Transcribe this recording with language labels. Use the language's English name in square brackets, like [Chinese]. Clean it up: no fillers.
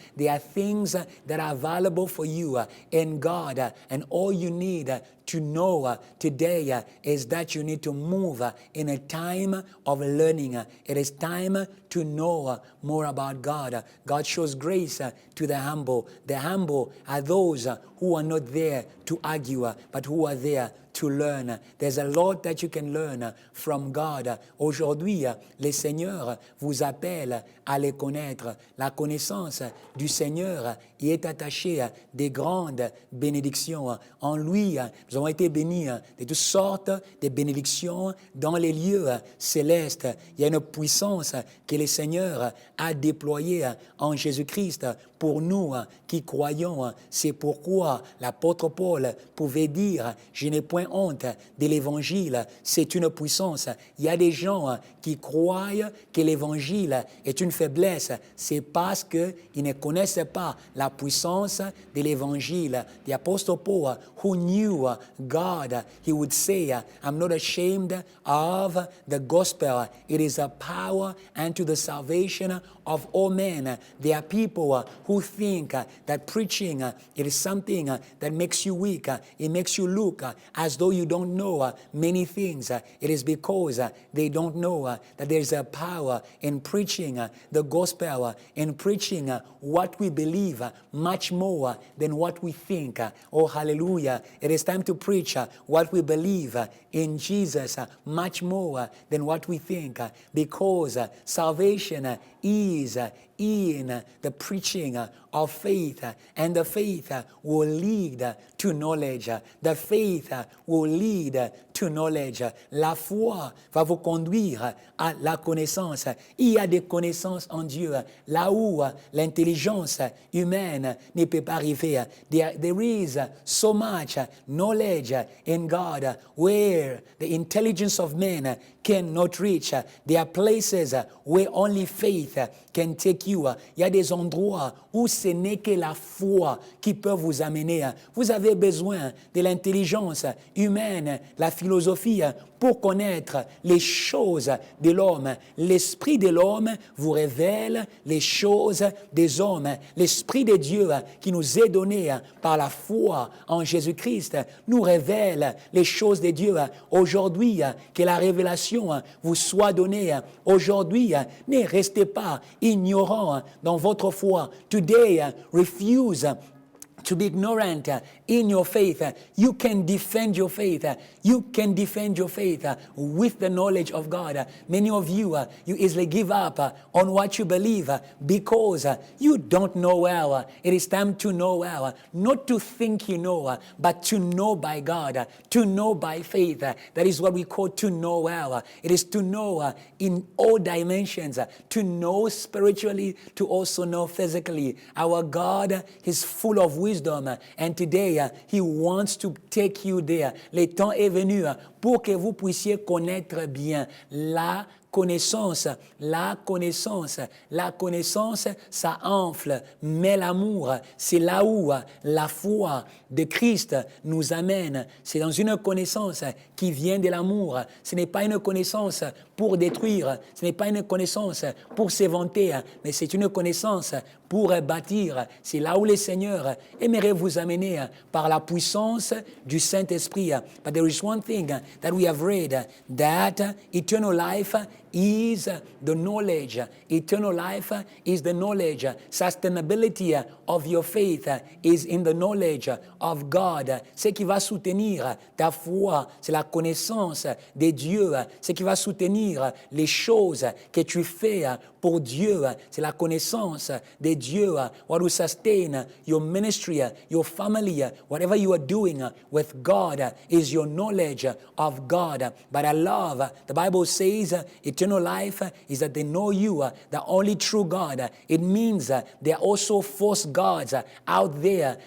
[English] There are things that are available for you in God, and all you need to know today is that you need to move in a time of learning. It is time to know more about God. God shows grace to the humble. The humble are those who are not there to argue, but who are there to learn. There's a lot that you can learn from God. [French] Aujourd'hui, le Seigneur vous appelle à les connaître. La connaissance du Seigneur y est attachée à des grandes bénédictions. En lui, nous avons été bénis de toutes sortes de bénédictions dans les lieux célestes. Il y a une puissance que le Seigneur a déployée en Jésus-Christ pour nous qui croyons. C'est pourquoi l'apôtre Paul pouvait dire « Je n'ai point honte de l'Évangile, c'est une puissance ». Il y a des gens qui croient que l'Évangile est une faiblesse. C'est parce qu'ils ne connaissent pas la puissance de l'Évangile. [English] The Apostle Paul, who knew God, he would say, I'm not ashamed of the gospel. It is a power unto the salvation of all men. There are people who think that preaching it is something that makes you weak. It makes you look as though you don't know many things. It is because they don't know that there is a power in preaching the gospel, in preaching what we believe much more than what we think. Oh, hallelujah. It is time to preach what we believe in Jesus much more than what we think, because salvation is in the preaching of faith, and the faith will lead to knowledge. The faith will lead to knowledge. [French] La foi va vous conduire à la connaissance. Il y a des connaissances en Dieu là où l'intelligence humaine ne peut pas arriver. [English] There is so much knowledge in God where the intelligence of men cannot reach. There are places where only faith can take you. [French] Il y a des endroits où ce n'est que la foi qui peut vous amener. Vous avez besoin de l'intelligence humaine, la philosophie, pour connaître les choses de l'homme. L'esprit de l'homme vous révèle les choses des hommes. L'esprit de Dieu qui nous est donné par la foi en Jésus-Christ nous révèle les choses de Dieu. Aujourd'hui, que la révélation vous soit donnée. Aujourd'hui, ne restez pas ignorant dans votre foi. [English] Today, refuse to be ignorant in your faith. You can defend your faith. You can defend your faith with the knowledge of God. Many of you, you easily give up on what you believe because you don't know well. It is time to know well. Not to think you know, but to know by God, to know by faith. That is what we call to know well. It is to know in all dimensions, to know spiritually, to also know physically. Our God is full of wisdom. And today, He wants to take you there. [French] Le temps est venu pour que vous puissiez connaître bien la connaissance, la connaissance, la connaissance, ça enfle, mais l'amour, c'est là où la foi de Christ nous amène. C'est dans une connaissance qui vient de l'amour. Ce n'est pas une connaissance pour détruire, ce n'est pas une connaissance pour s'éventer, mais c'est une connaissance pour bâtir. C'est là où le Seigneur aimerait vous amener par la puissance du Saint-Esprit. [English] But there is one thing that we have read, that eternal life is the knowledge. Eternal life is the knowledge. Sustainability of your faith is in the knowledge of God. [French] Ce qui va soutenir ta foi, c'est la connaissance de Dieu. Ce qui va soutenir les choses que tu fais pour Dieu, c'est la connaissance de Dieu. [English] What will sustain your ministry, your family, whatever you are doing with God is your knowledge of God. But I love, the Bible says eternal life is that they know you, the only true God. It means there are also false gods out there.